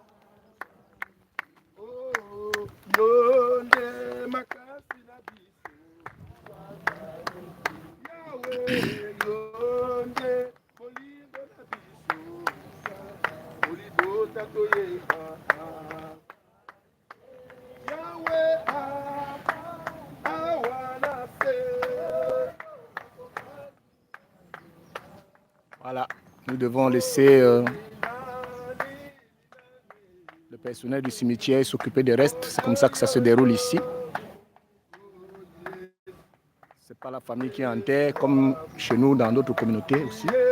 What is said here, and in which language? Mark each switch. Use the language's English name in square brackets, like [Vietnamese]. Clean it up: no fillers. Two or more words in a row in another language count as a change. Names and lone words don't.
[Lingala] Oh yo, nde makasi na biso. Yahweh, yo nde molindo na biso. Oligo tato yemba. Yahweh, [English] I wanna say. [French] Voilà, nous devons laisser le personnel du cimetière s'occuper des restes. C'est comme ça que ça se déroule ici. C'est pas la famille qui enterre, comme chez nous dans d'autres communautés aussi.